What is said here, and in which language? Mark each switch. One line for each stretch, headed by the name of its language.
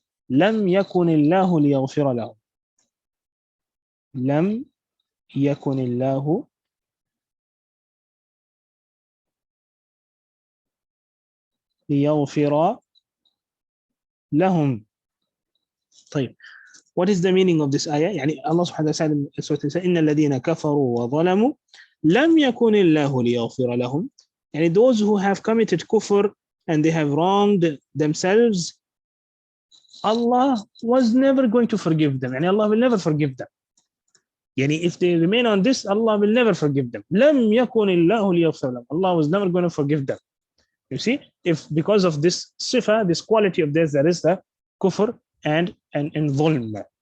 Arabic: لم يكن الله ليغفر له. لم يكن الله ليغفر لهم. طيب,
English: what is the meaning of this ayah?
Arabic: يعني Allah subhanahu wa ta'ala
English: said
Arabic: إن الذين كفروا وظلموا لم يكن الله ليغفر لهم. يعني
English: those who have committed kufr and they have wronged themselves, Allah was never going to forgive them.
Arabic: يعني
English: Allah will never forgive them. يعني if they remain on this, Allah will never forgive them.
Arabic: لم يكن الله ليغفر لهم.
English: Allah was never going to forgive them. You see, if because of this sifa, this quality of theirs, there is the kufr and dhulm.